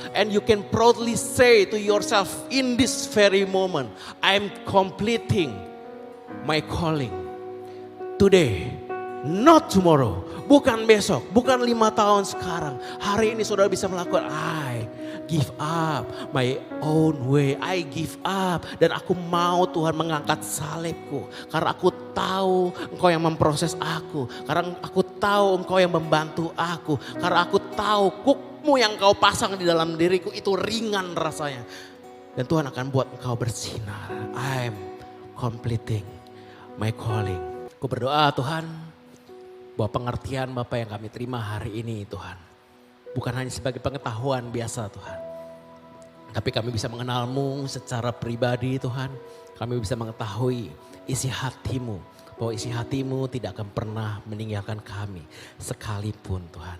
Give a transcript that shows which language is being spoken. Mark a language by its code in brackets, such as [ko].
[en] And you can proudly say to yourself in this very moment, I'm completing my calling today, not tomorrow. [id] Bukan besok, bukan 5 tahun sekarang. Hari ini saudara bisa melakukan, [en] I give up my own way. I give up. [id] Dan aku mau Tuhan mengangkat salibku. Karena aku tahu Engkau yang memproses aku. Karena aku tahu Engkau yang membantu aku. Karena aku tahu kukmu yang Kau pasang di dalam diriku itu ringan rasanya. Dan Tuhan akan buat Engkau bersinar. [en] I'm completing my calling. [id] Aku berdoa Tuhan, bahwa pengertian Bapak yang kami terima hari ini Tuhan. Bukan hanya sebagai pengetahuan biasa Tuhan. Tapi kami bisa mengenal-Mu secara pribadi Tuhan. Kami bisa mengetahui isi hati-Mu. Bahwa isi hati-Mu tidak akan pernah meninggalkan kami sekalipun Tuhan.